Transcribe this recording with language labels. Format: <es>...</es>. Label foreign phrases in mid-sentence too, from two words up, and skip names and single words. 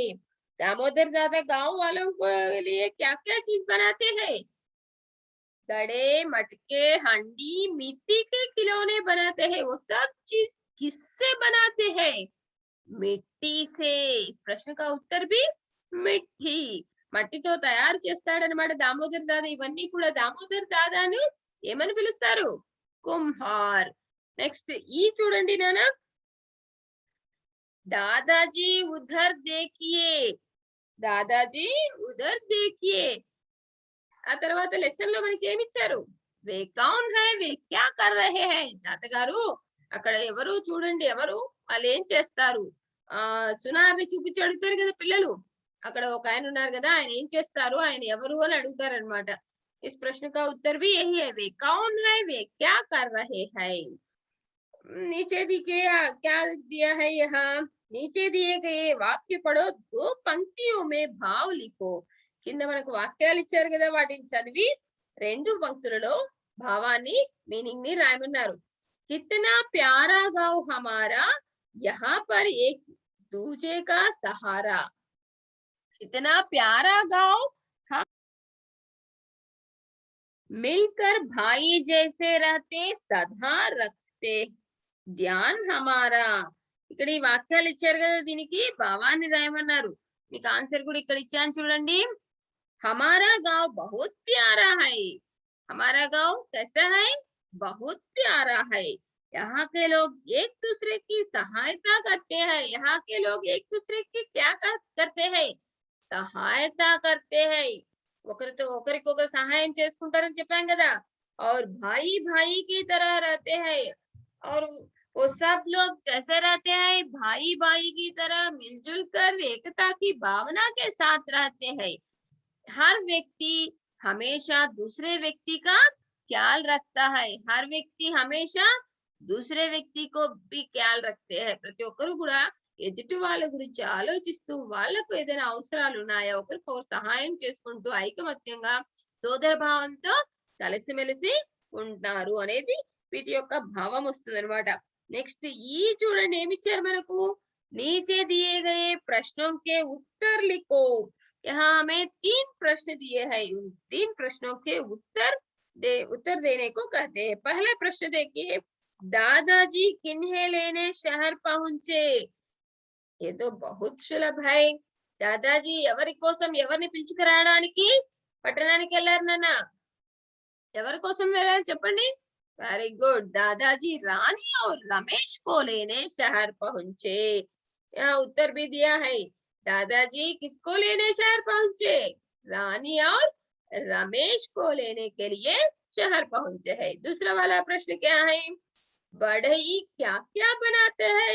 <hi>दामोदर दादा गांव वालों के लिए क्या क्या चीज बनाते हैं? घड़े, मटके, हांडी, मिट्टी के खिलौने बनाते हैं। वो सब चीज किससे बनाते हैं? मिट्टी से। इस प्रश्न का उत्तर भी మిట్టి.</hi> <te>మట్టితో తయారు చేస్తాడనమాట దామోదర్ దాదా. ఇవన్నీ కూడా దామోదర్ దాదాను ఏమని పిలుస్తారు? కుమ్హార్. నెక్స్ట్ ఈ చూడండి నాన్న.</te> <hi>दादाजी उधर देखिए. दादाजी उधर देखिए.</hi> <te>ఆ తర్వాత లెసన్ లో మనకి ఏమి ఇచ్చారు?</te> <hi>वे कौन है वे क्या कर रहे है.</hi> <te>తాతగారు అక్కడ ఎవరు చూడండి, ఎవరు వాళ్ళు ఏం చేస్తారు? సునార్ని చూపించి అడుగుతారు కదా పిల్లలు. అక్కడ ఒక ఆయన ఉన్నారు కదా, ఆయన ఏం చేస్తారు, ఆయన ఎవరు అని అడుగుతారనమాట.</te> <hi>इस प्रश्न का उत्तर भी यही है, वे कौन है, वे क्या कर रहे हैं. नीचे दिए क्या दिया है यहाँ? नीचे दिए गए वाक्य पढ़ो, दो पंक्तियों में भाव लिखो.</hi> <te>కింద మనకు వాక్యాలు ఇచ్చారు కదా, వాటిని చదివి రెండు పంక్తులలో భావాన్ని, మీనింగ్ ని రాయమన్నారు.</te> <hi>कितना प्यारा गाँव हमारा, यहाँ पर एक दूजे का सहारा. कितना प्यारा गाँव, हम मिलकर भाई जैसे रहते, सदा रखते ध्यान हमारा.</hi> <te>ఇక్కడ ఈ వాక్యాలు ఇచ్చారు కదా, దీనికి భావాన్ని రాయమన్నారు. మీకు ఆన్సర్ కూడా ఇక్కడ ఇచ్చాను చూడండి.</te> <hi>हमारा गाँव बहुत प्यारा है. हमारा गाँव कैसा है? बहुत प्यारा है. यहाँ के लोग एक दूसरे की सहायता करते हैं. यहाँ के लोग एक दूसरे की क्या करते हैं? సహాయతా करते हैं.</hi> <te>ఒకరితో ఒకరికొకరు సహాయం చేసుకుంటారని చెప్పాం కదా.</te> <hi>और भाई भाई की तरह रहते हैं. और वो सब लोग कैसे रहते हैं? भाई भाई की तरह मिलजुल कर एकता की भावना के साथ रहते हैं. हर व्यक्ति हमेशा दूसरे व्यक्ति का ख्याल रखता है. हर व्यक्ति हमेशा दूसरे व्यक्ति को भी ख्याल रखते हैं.</hi> <te>ప్రతి ఒక్కరు కూడా ఎదుటి వాళ్ళ గురించి ఆలోచిస్తూ, వాళ్ళకు ఏదైనా అవసరాలు ఉన్నాయా, ఒకరికొకరు సహాయం చేసుకుంటూ ఐకమత్యంగా సోదర భావంతో కలిసిమెలిసి ఉంటారు అనేది వీటి యొక్క భావం వస్తుంది అనమాట. నెక్స్ట్ ఈ చూడండి ఏమిచ్చారు మనకు?</te> <hi>नीचे दिए गए प्रश्नों के उत्तर लिखो. यहाँ हमें 3 प्रश्न दिए हैं. उन 3 प्रश्नों के उत्तर देने को कहते हैं. पहला प्रश्न देखिए, दादाजी किन्हें लेने शहर पहुंचे. ये तो बहुत సులభ है.</hi> <te>దాదాజీ ఎవరి కోసం, ఎవరిని పిలుచుకురావడానికి పట్టణానికి వెళ్ళారు నాన్న? ఎవరి కోసం వెళ్ళారు చెప్పండి?</te> <en>very good.</en> <hi>दादाजी रानी और रमेश को लेने शहर पहुंचे. यहाँ उत्तर भी दिया है. दादाजी किसको लेने शहर पहुंचे? रानी और रमेश को लेने के लिए शहर पहुंचे है. दूसरा वाला प्रश्न क्या है? बढ़ई क्या क्या बनाते हैं?</hi>